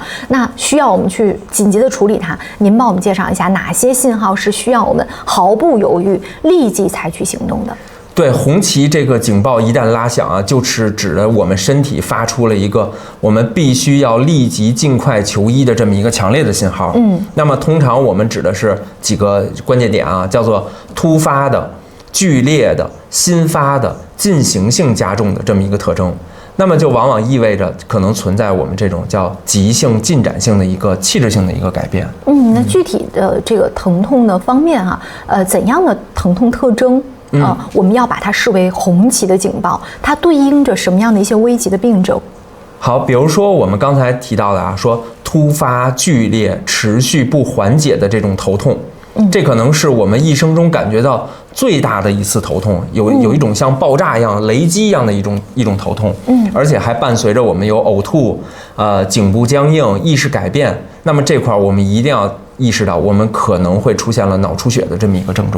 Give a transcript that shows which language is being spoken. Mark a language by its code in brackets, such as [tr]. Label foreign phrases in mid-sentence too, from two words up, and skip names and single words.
[zh] 那需要我們去緊急的處理它，您幫我們介紹一下哪些信號是需要我們毫不猶豫立即採取行動的？对，紅旗這個警報一旦拉響啊，就是指的我們身體發出了一個我們必須要立即盡快求醫的這麼一個強烈的信號。那麼通常我們指的是幾個關鍵點啊，叫做突發的、劇烈的、新發的、進行性加重的這麼一個特徵。那麼就往往意味着可能存在我們這種叫急性進展性的一個器質性的一個改变。那具體的這個疼痛的方面哈，怎樣的疼痛特徵？我們要把它視為紅旗的警報，它對應着什麼樣的一些危急的病症？好，比如說我們剛才提到的啊，說突發、剧烈、持續不緩解的這種頭痛，這可能是我們一生中感覺到最大的一次頭痛，有一種像爆炸一樣、雷擊一樣的一種頭痛，而且還伴隨着我们有嘔吐、頸部僵硬、意識改變。那麼這塊我們一定要意識到，我們可能會出现了腦出血的這麼一個症狀。